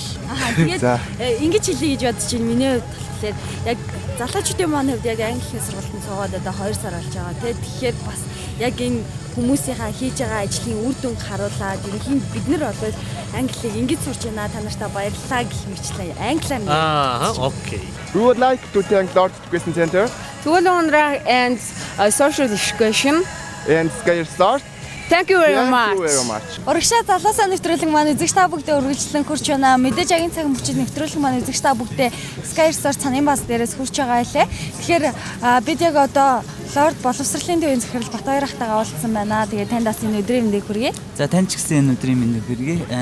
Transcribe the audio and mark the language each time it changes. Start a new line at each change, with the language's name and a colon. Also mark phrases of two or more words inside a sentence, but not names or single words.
Mongolian: Тэгээд ингэж хэлье гэж бодож байна. Миний хувьд болохоор яг залуучуудын маань хувьд яг англи сургалтанд суугаад одоо 2 сар болж байгаа. Тэгэхээр бас яг энэ хүмүүсийнхаа хийж байгаа ажлын үр дүнг харуулад ерөнхийд бид нар бол англиг ингэж сурч байна. Та нартай баярлалаа гэх мэтлээ. Англиар окей.
English: We would like to thank Lord Education Center Tugul Undrach and Social Education. and Sky Start. Thank you very much. Thank you very much.
Mongolian: Урагшаа залуусаа нэвтрүүлэг маань үзэгч та бүгдээ үргэлжлэн хүрч байна. Мэдээж агийн цаг мөчид нэвтрүүлэг маань үзэгч та бүгдээ Sky Resort цанын бааз дээрээс хүрч байгаа байлээ. Тэгэхээр бид яг одоо Лорд боловсролын төвийн захирал Батбаяр ахтайгаа уулзсан байна. Тэгээд танд бас энэ өдрийн мэндийг хүргэе. За тань ч гэсэн энэ өдрийн мэндийг хүргэе.